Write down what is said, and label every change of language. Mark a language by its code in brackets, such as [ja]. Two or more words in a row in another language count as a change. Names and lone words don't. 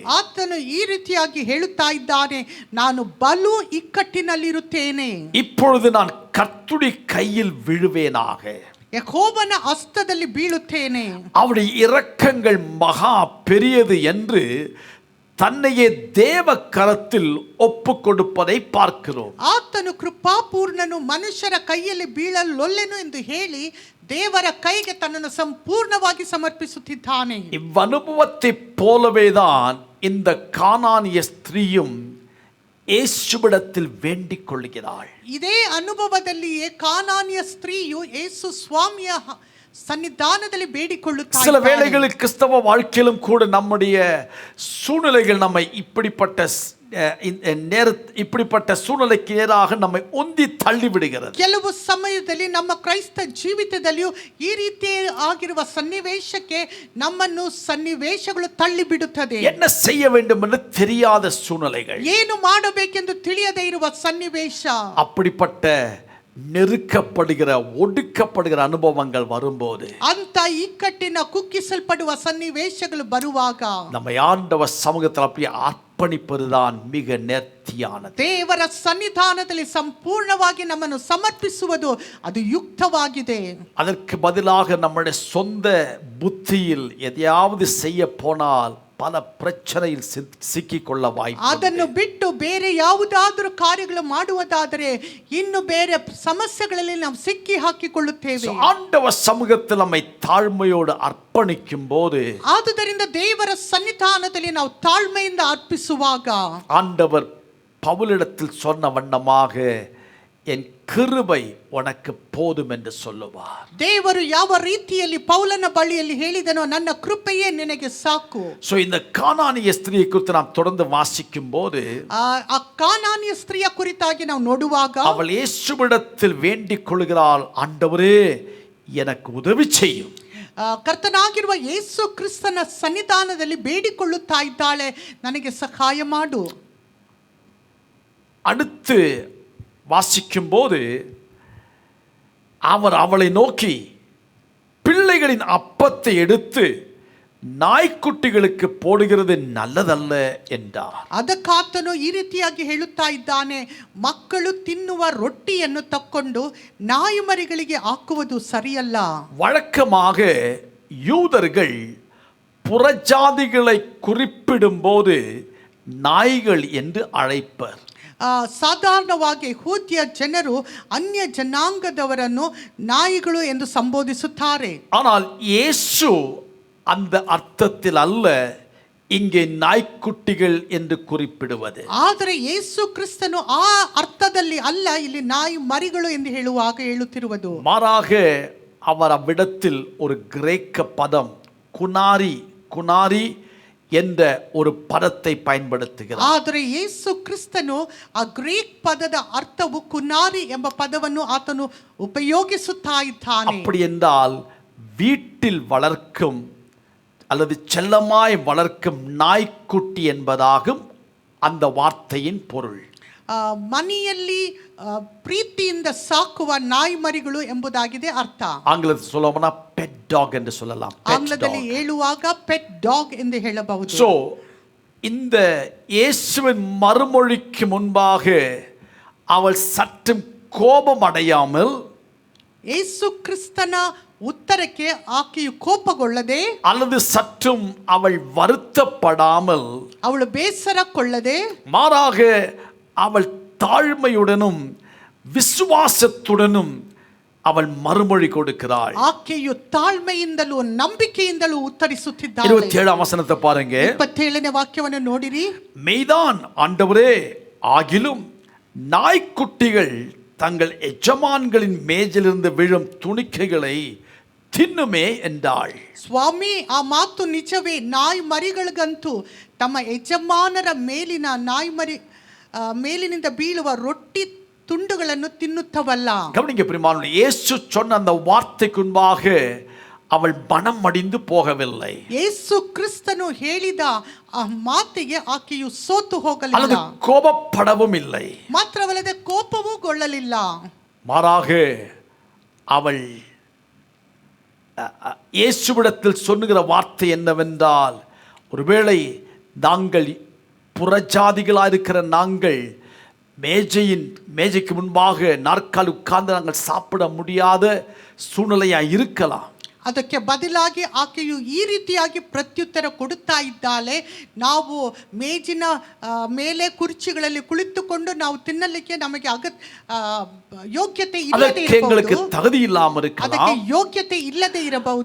[kn] ಆತನು ಈ ರೀತಿಯಾಗಿ ಹೇಳುತ್ತಾ ಇದ್ದಾನೆ, ನಾನು ಬಲು ಇಕ್ಕಟ್ಟಿನಲ್ಲಿರುತ್ತೇನೆ. [ta] இப்பொழுது நான் கர்த்தருடைய கையில் விழுவேனாக. [kn] ಯೆಹೋವನ ಹಸ್ತದಲ್ಲಿ ಬೀಳುತ್ತೇನೆ. [ta] அவருடைய இரக்கங்கள் மகா பெரியது என்று தன்னையே தேவ கரத்தில் ஒப்பு கொடுப்பதை பார்க்கிறோம். [kn] ಆತನು ಕೃಪಾಪೂರ್ಣನು, ಮನುಷ್ಯರ ಕೈಯಲ್ಲಿ ಬೀಳಲೊಲ್ಲೆನು ಎಂದು ಹೇಳಿ ದೇವರ ಕೈಗೆ ತನ್ನನ್ನು ಸಂಪೂರ್ಣವಾಗಿ ಸಮರ್ಪಿಸುತ್ತಿದ್ದಾನೆ. [ta] இவ்வனுபவத்தை போலவேதான் இந்த கானானிய ஸ்திரீயும் இயேசுவிடத்தில் வேண்டிக் கொள்கிறாள். [kn] ಇದೇ ಅನುಭವದಲ್ಲಿಯೇ ಕಾನಾನಿಯ ಸ್ತ್ರೀಯು ಯೇಸು ಸ್ವಾಮಿಯ ಸನ್ನಿಧಾನದಲ್ಲಿ ಬೇಡಿಕೊಳ್ಳುತ್ತಾ [ta] சில [kn] ಇದ್ದಾಳೆ. [ta] வேளைகளில் கிறிஸ்தவ வாழ்க்கையிலும் கூட நம்முடைய சூழ்நிலைகள் நம்மை இப்படிப்பட்ட சூழ்நிலைக்கு நேராக நம்மை உந்தி தள்ளி விடுகிறது. [kn] ಕೆಲವು ಸಮಯದಲ್ಲಿ ನಮ್ಮ ಕ್ರೈಸ್ತ ಜೀವಿತದಲ್ಲಿಯೂ ಈ ರೀತಿ ಆಗಿರುವ ಸನ್ನಿವೇಶಕ್ಕೆ ನಮ್ಮನ್ನು ಸನ್ನಿವೇಶಗಳು ತಳ್ಳಿ ಬಿಡುತ್ತದೆ. [ta] என்ன செய்ய வேண்டும் என்று தெரியாத சூழ்நிலைகள், [kn] ಏನು ಮಾಡಬೇಕೆಂದು ತಿಳಿಯದೇ ಇರುವ ಸನ್ನಿವೇಶ, [ta] அப்படிப்பட்ட நெருக்கப்படுகிற ஒடுக்கப்படுகிற அனுபவங்கள் வரும்போது, [kn] ಅಂತ ಇಕ್ಕಟ್ಟಿನ ಕುಕ್ಕಿಸಲ್ಪಡುವ ಸನ್ನಿವೇಶಗಳು ಬರುವಾಗ [ta] நம்மை ஆண்டவர் சமூகத்தில் அப்படியே அர்ப்பணிப்பதுதான் மிக நேர்த்தியானது. [kn] ದೇವರ ಸನ್ನಿಧಾನದಲ್ಲಿ ಸಂಪೂರ್ಣವಾಗಿ ನಮ್ಮನ್ನು ಸಮರ್ಪಿಸುವುದು ಅದು ಯುಕ್ತವಾಗಿದೆ. [ta] அதற்கு பதிலாக நம்முடைய சொந்த புத்தியில் எதையாவது செய்ய போனால் பல பிரச்சனையில் சிக்கிக்கொள்ள வாய்ப்பு. [kn] ಅದನ್ನು ಬಿಟ್ಟು ಬೇರೆ ಯಾವುದಾದರೂ ಕಾರ್ಯಗಳು ಮಾಡುವುದಾದರೆ ಇನ್ನು ಬೇರೆ ಸಮಸ್ಯೆಗಳಲ್ಲಿ ನಾವು ಸಿಕ್ಕಿ ಹಾಕಿಕೊಳ್ಳುತ್ತೇವೆ. [ta] ஆண்டவர் சமூகத்தில் நம்மை தாழ்மையோடு அர்ப்பணிக்கும் போது, [kn] ಆದುದರಿಂದ ದೇವರ ಸನ್ನಿಧಾನದಲ್ಲಿ ನಾವು ತಾಳ್ಮೆಯಿಂದ ಅರ್ಪಿಸುವಾಗ [ta] ஆண்டவர் பவுலிடத்தில் சொன்ன வண்ணமாக என் கிருபை உனக்கு போதும் என்று சொல்லுவார். [kn] ದೇವರು ಯಾವ ರೀತಿಯಲ್ಲಿ ಪೌಲನ ಬಳಿಯಲ್ಲಿ ಹೇಳಿದನೋ, ನನ್ನ ಕೃಪೆಯೇ ನಿನಗೆ ಸಾಕು. [ta] சோ இந்த கானானிய ஸ்திரியை குறித்து நாம் தொடர்ந்து வாசிக்கும் போது, [kn] ಆ ಕಾನಾನಿಯ ಸ್ತ್ರೀಯ ಕುರಿತಾಗಿ ನಾವು ನೋಡುವಾಗ [ta] அவள் இயேசுவிடத்தில் வேண்டிக் கொள்கிறாள், ஆண்டவரே எனக்கு உதவி செய்யும். [kn] ಕರ್ತನಾಗಿರುವ ಯೇಸು ಕ್ರಿಸ್ತನ ಸನ್ನಿಧಾನದಲ್ಲಿ ಬೇಡಿಕೊಳ್ಳುತ್ತಾ ಇದ್ದಾಳೆ, ನನಗೆ ಸಹಾಯ ಮಾಡು. [ta] அடுத்து வாசிக்கும் போது அவர் அவளை நோக்கி, பிள்ளைகளின் அப்பத்தை எடுத்து நாய்க்குட்டிகளுக்கு போடுகிறது நல்லதல்ல என்றார். [kn] ಅದಕ್ಕಾತನು ಈ ರೀತಿಯಾಗಿ ಹೇಳುತ್ತಾ ಇದ್ದಾನೆ, ಮಕ್ಕಳು ತಿನ್ನುವ ರೊಟ್ಟಿಯನ್ನು ತಕ್ಕೊಂಡು ನಾಯಿಮರಿಗಳಿಗೆ ಹಾಕುವುದು ಸರಿಯಲ್ಲ. [ta] வழக்கமாக யூதர்கள் புறஜாதிகளை குறிப்பிடும் போது நாய்கள் என்று அழைப்பர். [kn] ಸಾಧಾರಣವಾಗಿ ಯೆಹೂದ್ಯ ಜನರು ಅನ್ಯ ಜನಾಂಗದವರನ್ನು ನಾಯಿಗಳು ಎಂದು ಸಂಬೋಧಿಸುತ್ತಾರೆ. [ta] ஆனால் இயேசு அந்த அர்த்தத்தில் அல்ல இங்கே நாய்க்குட்டிகள் என்று குறிப்பிடுவது. [kn] ಆದರೆ ಯೇಸು ಕ್ರಿಸ್ತನು ಆ ಅರ್ಥದಲ್ಲಿ ಅಲ್ಲ ಇಲ್ಲಿ ನಾಯಿ ಮರಿಗಳು ಎಂದು ಹೇಳುತ್ತಿರುವುದು. [ta] மாறாக அவர் அவ்விடத்தில் ஒரு கிரேக்க பதம் குனாரி என்ற ஒரு பதத்தை பயன்படுத்துகிறார். [kn] ಆದರೆ ಯೇಸು ಕ್ರಿಸ್ತನು ಆ ಗ್ರೀಕ್ ಪದದ ಅರ್ಥವು ಕುನಾರಿ ಎಂಬ ಪದವನ್ನು ಆತನು ಉಪಯೋಗಿಸುತ್ತಾ ಇದ್ದಾನೆ. [ta] அப்படி என்றால் வீட்டில் வளர்க்கும் அல்லது செல்லமாய் வளர்க்கும் நாய்க்குட்டி என்பதாகும் அந்த வார்த்தையின் பொருள். [kn] ಮನೆಯಲ್ಲಿ ಪ್ರೀತಿಯಿಂದ ಸಾಕುವ ನಾಯಿ ಮರಿಗಳು ಎಂಬುದಾಗಿದೆ ಅರ್ಥ. [ta] ஆங்கிலத்தில் சொல்லணும்னா [en] pet dog [ta] என்று சொல்லலாம். [kn] ಆಂಗ್ಲದಲ್ಲಿ ಹೇಳುವಾಗ [en] pet dog [kn] ಎಂದು ಹೇಳಬಹುದು. [ta] சோ இந்த இயேசுவின் மறுமொழிக்கு முன்பாக அவள் சற்றும் கோபம் அடையாமல், [kn] ಯೇಸು ಕ್ರಿಸ್ತನ ಉತ್ತರಕ್ಕೆ ಆಕೆಯು ಕೋಪಗೊಳ್ಳದೆ [ta] அல்லது சற்றும் அவள் வருத்தப்படாமல், [kn] ಅವಳು ಬೇಸರಕೊಳ್ಳದೆ, [ta] மாறாக அவள் தாழ்மையுடனும் விசுவாசத்துடனும் அவள் மறுமொழி கொடுக்கிறாள். [kn] ಆಕೆಯು ತಾಳ್ಮೆಯಿಂದಲೂ ನಂಬಿಕೆಯಿಂದಲೂ ಉತ್ತರಿಸುತ್ತಿದ್ದಾಳೆ. [ta] 27ஆம் வசனத்தை பாருங்க. [kn] 27ನೇ ವಾಕ್ಯವನ್ನು ನೋಡಿರಿ. [ta] மெய்தான் ஆண்டவரே, ஆகிலும் நாய்க்குட்டிகள் தங்கள் எஜமான்களின் மேஜிலிருந்து விழும் துணிக்கைகளை தின்னுமே என்றாள். [kn] ಸ್ವಾಮಿ, ಆ ಮಾತು ನಿಜವೇ. ನಾಯಿ ಮರಿಗಳಿಗಂತೂ ತಮ್ಮ ಯಜಮಾನರ ಮೇಲಿನಿಂದ ಬೀಳುವ ರೊಟ್ಟಿ ತುಂಡುಗಳನ್ನು ತಿನ್ನುತ್ತವಲ್ಲ. [ta] கவனிங்க பிரியமானவர்களே, இயேசு சொன்ன அந்த வார்த்தைக்கு முன்பாக அவள் மனம் மடிந்து போகவில்லை. [kn] ಯೇಸು ಕ್ರಿಸ್ತನು ಹೇಳಿದ ಆ ಮಾತಿಗೆ ಆಕೆಯು ಸೋತು ಹೋಗಲಿಲ್ಲ, [ta] அல்லது கோபப்படவும் இல்லை. [kn] ಮಾತ್ರವಲ್ಲದೆ ಕೋಪವೂ ಗೊಳ್ಳಲಿಲ್ಲ. [ta] மாறாக அவள் இயேசுவிடத்தில் சொல்லுகிற வார்த்தை என்னவென்றால், ஒருவேளை நாங்கள் புறஜாதிகளாக இருக்கிற நாங்கள் மேஜைக்கு முன்பாக நாற்காலி உட்கார்ந்து நாங்கள் சாப்பிட முடியாத சூழ்நிலையாக இருக்கலாம். [kn] ಅದಕ್ಕೆ ಬದಲಾಗಿ ಆಕೆಯು ಈ ರೀತಿಯಾಗಿ ಪ್ರತ್ಯುತ್ತರ ಕೊಡುತ್ತಾ ಇದ್ದಾಳೆ. ನಾವು ಮೇಜಿನ ಮೇಲೆ ಕುರ್ಚಿಗಳಲ್ಲಿ ಕುಳಿತುಕೊಂಡು ನಾವು ತಿನ್ನಲಿಕ್ಕೆ ನಮಗೆ ಯೋಗ್ಯತೆ ಇಲ್ಲದೆ ಇರಬಹುದು, ಅದಕ್ಕೆ ಯೋಗ್ಯತೆ ಇಲ್ಲದೆ ಇರಬಹುದು.